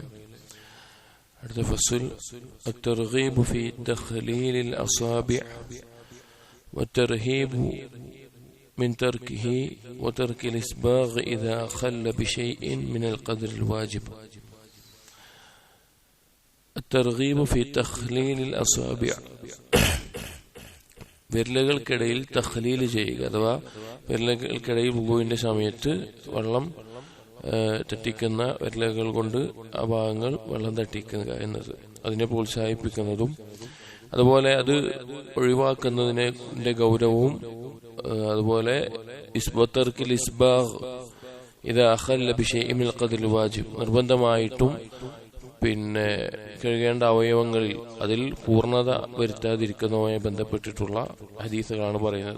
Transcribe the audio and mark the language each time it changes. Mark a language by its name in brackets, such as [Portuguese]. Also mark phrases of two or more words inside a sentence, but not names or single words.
[Arabic] فصل الترغيب في تخليل الأصابع والترهيب من تركه وترك الإسباغ إذا خل بشيء من القدر الواجب. الترغيب في تخليل الأصابع [Malayalam] വിരലുകൾക്കിടയിൽ തഖ്ലീൽ ചെയ്യുക, അഥവാ വിരലുകൾക്കിടയിൽ വുളുവിന്റെ സമയത്ത് വെള്ളം തട്ടിക്കുന്ന വിരലുകൾ കൊണ്ട് ആ ഭാഗങ്ങൾ വെള്ളം തട്ടിക്കുക എന്നത് അതിനെ പ്രോത്സാഹിപ്പിക്കുന്നതും അതുപോലെ അത് ഒഴിവാക്കുന്നതിന്റെ ഗൗരവവും അതുപോലെ ഇസ്ബത്തർക്കിൽ [Arabic] الإسباغ إذا أخل بشيء من القدر الواجب [Malayalam] നിർബന്ധമായിട്ടും പിന്നെ കഴുകേണ്ട അവയവങ്ങളിൽ അതിൽ പൂർണ്ണത വരുത്താതിരിക്കുന്നതുമായി ബന്ധപ്പെട്ടിട്ടുള്ള ഹദീസുകളാണ് പറയുന്നത്.